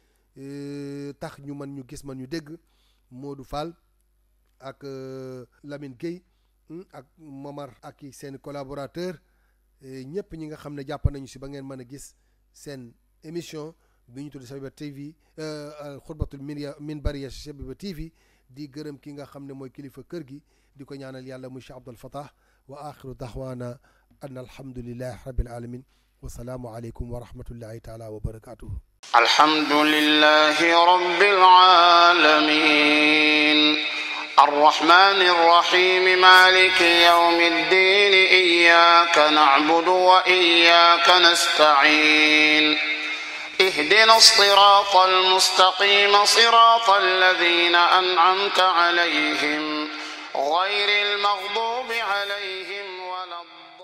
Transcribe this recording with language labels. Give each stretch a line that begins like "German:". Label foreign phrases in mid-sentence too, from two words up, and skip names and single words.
Wolof: tax ñu mën ñu gis man ñu dégg Modou Fall ak Lamine Gueye ak Momar ak i seen collaborateur ñëpp ñi nga xam ne jàpp nañu si ba ngeen mën a gis seen émission bi ñu tudd Shabiba TV
Arabic: خطبة منبرية
Wolof: Shabiba TV di gërëm ki nga xam ne mooy kilifa kër gi di ko ñaanal yàlla muy Cheikh Abdul Fattah
Arabic: وآخر دعوانا أن الحمد لله رب العالمين والسلام عليكم ورحمة الله تعالى وبركاته الحمد لله رب العالمين الرحمن الرحيم مالك يوم الدين إياك نعبد وإياك نستعين اهدنا الصراط المستقيم صراط الذين أنعمت عليهم غير المغضوب عليهم ولا الضالين